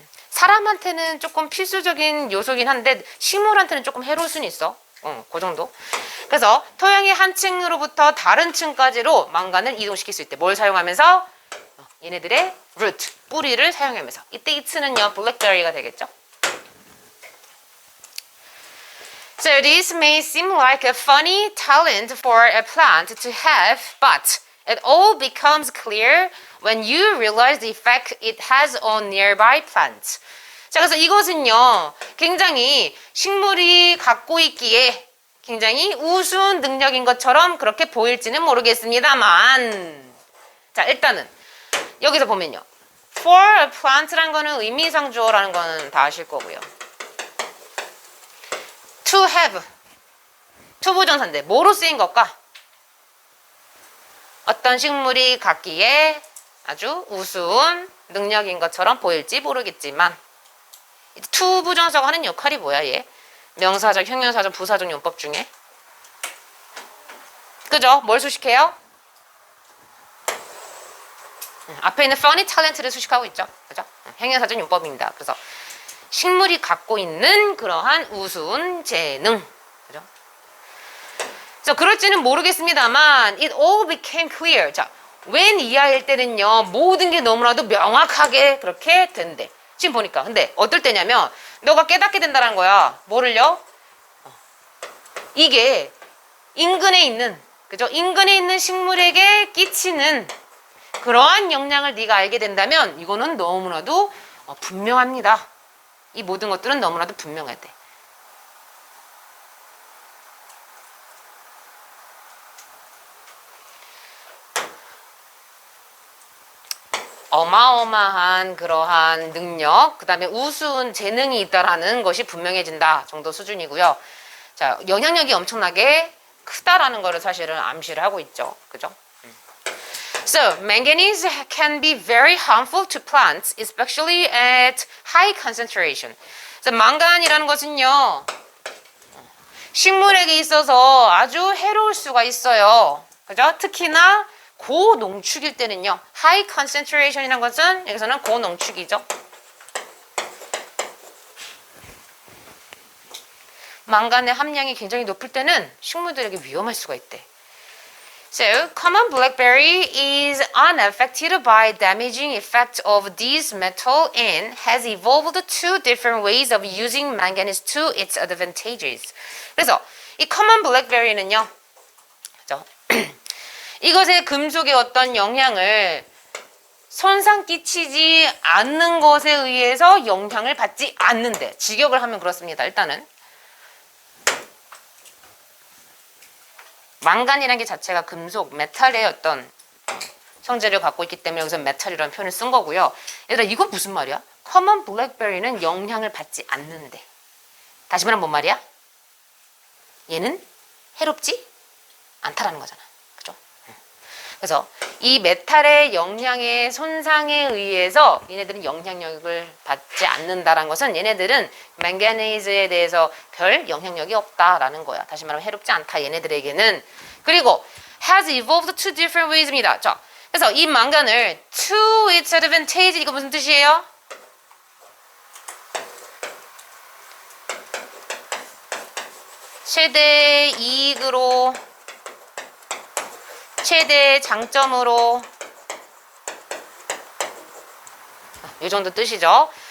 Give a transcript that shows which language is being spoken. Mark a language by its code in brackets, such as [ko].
[ko] 사람한테는 조금 필수적인 요소긴 한데 식물한테는 조금 해로울 수는 있어. 그 정도. 그래서 토양의 한 층으로부터 다른 층까지로 망간을 이동시킬 수 있대. 뭘 사용하면서? 얘네들의 root, 뿌리를 사용하면서. 이때 it는요, blackberry가 되겠죠. [en] So this may seem like a funny talent for a plant to have, but it all becomes clear when you realize the effect it has on nearby plants. [ko] 자, 그래서 이것은요, 굉장히 식물이 갖고 있기에 굉장히 우스운 능력인 것처럼 그렇게 보일지는 모르겠습니다만, 자, 일단은 여기서 보면요. [en] for a plant [ko] 라는 거는 의미상 주어라는 거는 다 아실 거고요. to have 투부정사인데 뭐로 쓰인 것까? 어떤 식물이 갖기에 아주 우스운 능력인 것처럼 보일지 모르겠지만 투부정사가 하는 역할이 뭐야 얘? 명사적, 형용사적, 부사적 용법 중에 그죠? 뭘 수식해요? 앞에 있는 funny talent를 수식하고 있죠. 그죠? 형용사적 용법입니다. 그래서 식물이 갖고 있는 그러한 우스운 재능. 그죠? 그래서 그럴지는 모르겠습니다만 [en] it all became clear. [ko] 자, when 이하일 때는요. 모든 게 너무나도 명확하게 그렇게 된대. 지금 보니까. 근데 어떨 때냐면 너가 깨닫게 된다는 거야. 뭐를요? 이게 인근에 있는 그죠? 인근에 있는 식물에게 끼치는 그러한 영향을 네가 알게 된다면 이거는 너무나도 분명합니다. 이 모든 것들은 너무나도 분명해야 돼. 어마어마한 그러한 능력, 그 다음에 우스운 재능이 있다라는 것이 분명해진다 정도 수준이고요. 자, 영향력이 엄청나게 크다라는 거를 사실은 암시를 하고 있죠. 그죠? [en] So, manganese can be very harmful to plants, especially at high concentration. [ko] 그래서 망간이라는 것은요, 식물에게 있어서 아주 해로울 수가 있어요. 그죠? 특히나 고농축일 때는요, [en] high concentration [ko] 이라는 것은 여기서는 고농축이죠. 망간의 함량이 굉장히 높을 때는 식물들에게 위험할 수가 있대. [en] So, common blackberry is unaffected by damaging effect of this metal and has evolved two different ways of using manganese to its advantages. [ko] 그래서 이 common blackberry는요, 그죠? 이것의 금속의 어떤 영향을 손상 끼치지 않는 것에 의해서 영향을 받지 않는데 직역을 하면 그렇습니다. 일단은 망간이라는 게 자체가 금속, 메탈의 어떤 성질을 갖고 있기 때문에 여기서 메탈이라는 표현을 쓴 거고요. 얘들아 이건 무슨 말이야? common blackberry는 영향을 받지 않는데 다시 말하면 뭔 말이야? 얘는 해롭지 않다라는 거잖아. 그죠? 그래서 이 메탈의 영향의 손상에 의해서 얘네들은 영향력을 받지 않는다라는 것은 얘네들은 망가니즈에 대해서 별 영향력이 없다라는 거야. 다시 말하면 해롭지 않다 얘네들에게는. 그리고 [en] has evolved two different ways입니다. [ko] 자, 그래서 이 망간을 [en] to its advantage [ko] 이거 무슨 뜻이에요? 최대 이익으로 최대 장점으로 이 정도 뜻이죠.